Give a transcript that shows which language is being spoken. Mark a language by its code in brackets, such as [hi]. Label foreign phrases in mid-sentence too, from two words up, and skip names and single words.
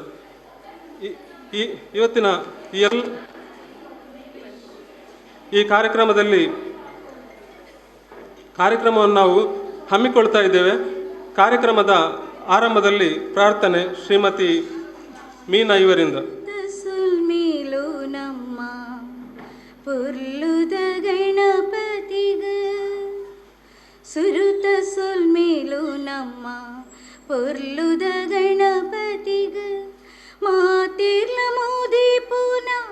[kn] ಇವತ್ತಿನ ಈ ಕಾರ್ಯಕ್ರಮವನ್ನು ನಾವು ಹಮ್ಮಿಕೊಳ್ತಾ ಇದ್ದೇವೆ. ಕಾರ್ಯಕ್ರಮದ ಆರಂಭದಲ್ಲಿ ಪ್ರಾರ್ಥನೆ ಶ್ರೀಮತಿ ಮೀನಾ ಇವರಿಂದ. [tcy] ಪುರ್ಲುದ ಗಣಪತಿಗ ಸುರುತ ಸೊಲ್ಮೇಲು ನಮ್ಮ ಪುರ್ಲುದ ಗಣಪತಿಗ ಮಾತಿರ್ಲ ಮೋದಿ ಪೂನ